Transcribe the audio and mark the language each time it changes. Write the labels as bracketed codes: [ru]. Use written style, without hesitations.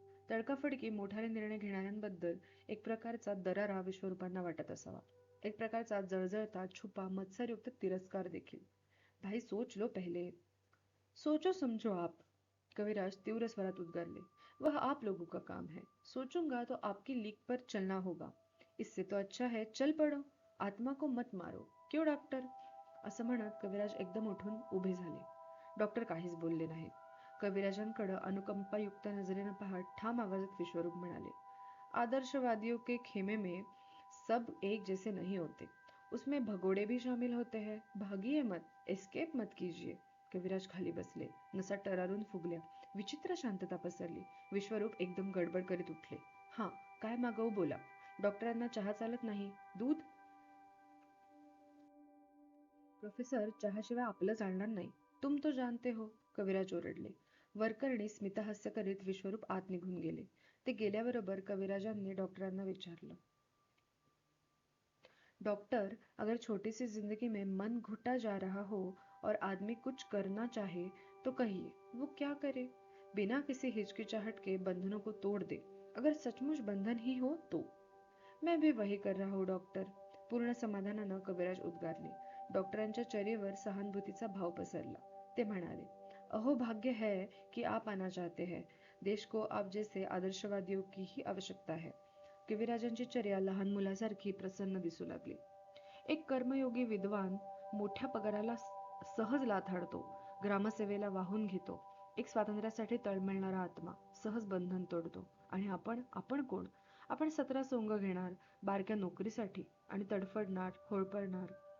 [mr] तडकाफडकी मोठाले निर्णय घेणाऱ्यांबद्दल एक प्रकारचा दरारा विश्वरूपांना वाटत असावा. एक प्रकारचा जळजळता छुपा मत्सरयुक्त तिरस्कार देखील. [hi] भाई सोच लो पहले. सोचो समझो आप. [mr] कविराज तीव्र स्वरात उद्गारले. [hi] वह आप लोगों का काम है. सोचूंगा तो आपकी लीक पर चलना होगा. इससे तो अच्छा है चल पडो. आत्मा को मत मारो. क्यों डॉक्टर? [mr] असं म्हणत कविराज एकदम उठून उभे झाले. डॉक्टर काहीच बोलले नाहीत. कविराजांकडं अनुकंपायुक्त नजरेनं पाहत ठाम आवाजात विश्वरूप म्हणाले, [hi] आदर्शवादियों के खेमे में सब एक जैसे नहीं होते. उसमें भगोड़े भी शामिल होते हैं. भागिए मत, एस्केप मत कीजिए. [mr] कविराज खाली बसले. नसा टरारून फुगल्या. विचित्र शांतता पसरली. विश्वरूप एकदम गडबड करीत उठले. हां, काय मागवू बोला. डॉक्टरांना चहा चालत नाही. दूध? प्रोफेसर, चहाशिवाय आपलं चालणार नाही. [hi] तुम तो जानते हो. [mr] कविराज ओरडले. वरकरणी स्मितहास्य करीत विश्वरूप आत निघून गेले. ते गेल्याबरोबर कविराजांनी डॉक्टरांना विचारलं, [hi] डॉक्टर, अगर छोटी सी जिंदगी में मन घुटा जा रहा हो और आदमी कुछ करना चाहे तो कहिए, वो क्या करे? बिना किसी हिचकिचाहट के बंधनों को तोड़ दे, अगर सचमुच बंधन ही हो तो. मैं भी वही कर रहा हूँ डॉक्टर, [mr] पूर्ण समाधानानं कविराज उद्गारले. डॉक्टरांच्या चेहऱ्यावर सहानुभूतीचा भाव पसरला. ते म्हणाले, [hi] अहो भाग्य है कि आप आना चाहते हैं. देश को आप जैसे आदर्शवादियों की ही आवश्यकता है. [mr] कविराजांची चर्या लहान मुलासारखी प्रसन्न दिसू लागली. एक कर्मयोगी विद्वान मोठ्या पगाराला सहज लाथ हाडतो, ग्रामसेवेला वाहून घेतो. एक स्वातंत्र्यासाठी तळमळणारा आत्मा सहज बंधन तोडतो. आणि आपण कोण? आपण 17 सोंग घेणार बारक्या नोकरीसाठी आणि तडफडणार, होळपळणार.